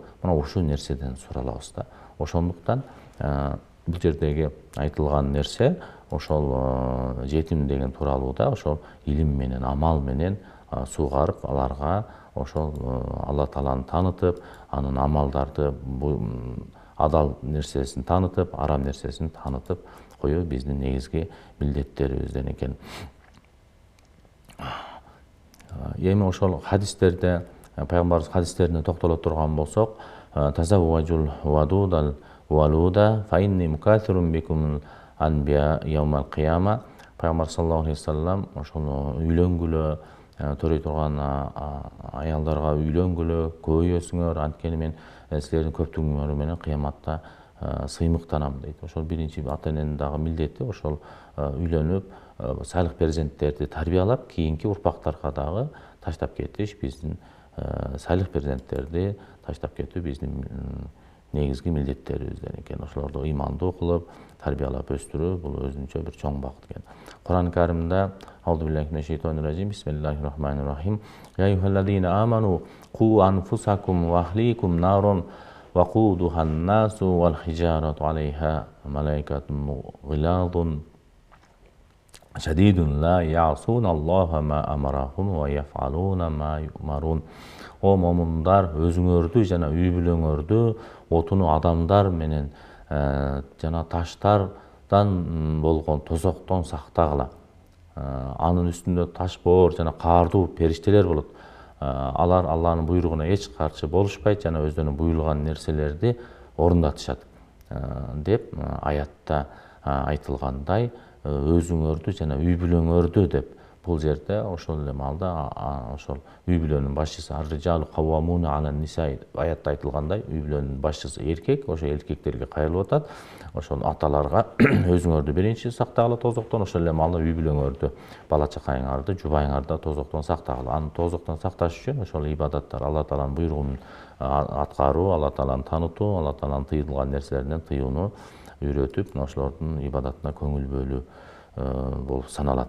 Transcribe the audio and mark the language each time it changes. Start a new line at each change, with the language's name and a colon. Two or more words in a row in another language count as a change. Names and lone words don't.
Kyrgyz: Мына ушул нерседен суралабыз да. Ошондуктан бул жердеги айтылган нерсе ошол жетим деген тууралууда ошол илим менен, амал менен сугарып, аларга ошол Алла Тааланы танытып, анын амалдарды адал нерсесин танытып, арам нерсесин танытып коюу биздин негизги милдеттерибизден экен. Эми ошол хадистерде, пайгамбарыбыз хадистерине токтоло турган болсок,
Arabic: تزوجوا الودود الولود فإني مكاثر بكم الأنبياء يوم القيامة.
Kyrgyz: Пайгамбар
Arabic: صلى الله عليه وسلم
Kyrgyz: ошону үйлөнгүлө, төрөй турган аялдарга үйлөнгүлө, көбөйөсүңөр, анткени мен силердин көптүгүңөр менен кыяматта сыймыктанам дейт. Ошол биринчи ата эненин дагы милдети ошол үйлөнүп, салих перзенттерди тарбиялап, кийинки урпактарга дагы таштап кетиш, биздин салих перзенттерди таштап кетүү биздин негизги милдеттерибизден экен. Ошолорду ыймандуу кылып, тарбиялап өстүрүү бул өзүнчө бир чоң багыт экен.
Arabic: Кур'ан Каримде أعوذ بالله من الشيطان الرجيم. بسم الله الرحمن الرحيم. يا أيها الذين آمنوا قوا أنفسكم وأهليكم نار وقودها الناس والحجارة عليها ملائكة غلاظ شديد لا يعصون الله ما أمرهم ويفعلون ما يؤمرون.
Kyrgyz: О момундар, өзүңөрдү жана үй бүлөңөрдү отуну адамдар менен жана таштардан болгон тозоктон сактагыла. Анын үстүндө таш боор жана каардуу периштелер болот. Алар Алланын буйругуна эч каршы болушпайт жана өздөрүнө буйрулган нерселерди орундатышат деп аятта айтылгандай, өзүңөрдү жана үй бүлөңөрдү деп бул жерде ошол эле маалда ошол үй бүлөнүн башчысы
Arabic: الرجال قوامون على النساء
Kyrgyz: аятта айтылгандай, үй бүлөнүн башчысы эркек, ошо эркектерге кайрылып атат. Ошол аталарга өзүңөрдү биринчи сактагыла тозоктон, ошол эле маалда үй бүлөңөрдү, бала чакаңарды, жубайыңарды тозоктон сактагыла. Аны тозоктон сакташ үчүн ошол ибадаттар, Алла Тааланын буйругун аткаруу, Алла Тааланы танытуу, Алла Тааланын тыйылган нерселеринен тыюуну үйрөтүп, ошолордун ибадатына көңүл бөлүү болуп саналат.